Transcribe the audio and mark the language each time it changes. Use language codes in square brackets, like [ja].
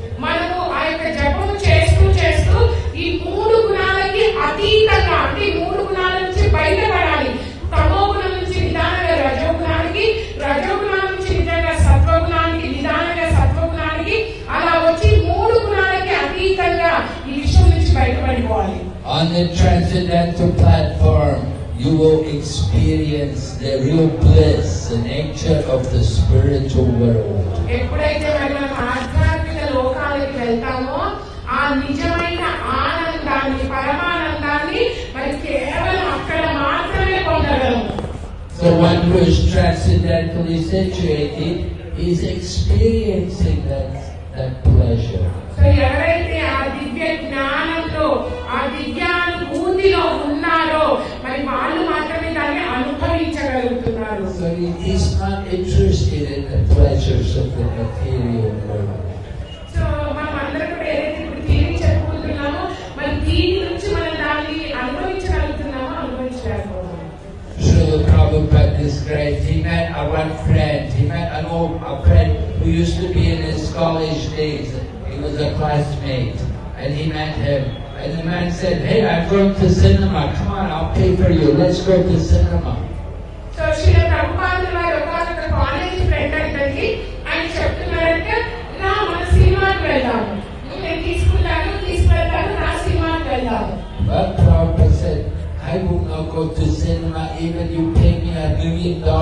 [te] మనము ఆ యొక్క జపం చేస్తూ చేస్తూ ఈ మూడు గుణాలకి అతీతంగా, అంటే ఈ మూడు గుణాల నుంచి బయటపడాలి. తమో గుణం నుంచి నిదానంగా రజోగుణానికి, రజోగుణాల నుంచి నిజంగా సత్వగుణానికి, నిదానంగా సత్వగుణానికి, అలా వచ్చి మూడు గుణాలకి అతీతంగా ఈ విశ్వం నుంచి బయటపడిపోవాలి. [en] On the transcendental platform, you will experience the real bliss, the nature of the spiritual world. [te] ఎప్పుడైతే మరి మనం ఆధ్యాత్మిక లోకాలకి వెళ్తామో ఆ నిజమైన ఆనందాన్ని, పరమానందాన్ని మరి కేవలం అక్కడ మాత్రమే పొందగలము. [en] So one who is transcendentally situated is experiencing that pleasure. [te] So ఎవరైతే ఆ దివ్య జ్ఞానంలో, ఆ దివ్యానుభూతిలో ఉన్నారో మరి వాళ్ళు మాత్రమే దాన్ని అనుభవించగలుగుతున్నారు. [en] So he is not interested in the pleasures of the material world. [te] So మనం అందరం కూడా ఏదైతే ఇప్పుడు టీవీ చెప్పుకుంటున్నామో మరి దీని నుంచి మనం దాన్ని అనుభవించగలుగుతున్నామో అనుభవించలేకపోతున్నాం. [en] Srila Prabhupada described, he met one friend, a friend who used to be in his college days. He was a classmate, and he met him. And the man said, hey, I'm going to cinema. Come on, I'll pay for you. Let's go to cinema. [te] So Shri ప్రభుపాదుల వారు ఒక college friend అంటండి, ఆయన చెప్తున్నారంటే నా మన సినిమాకి వెళ్దాము, నేను తీసుకువెళ్తాను నా సినిమాకి వెళ్దాము. [en] But Prabhupada said, I will not go to cinema even you pay me $1 million.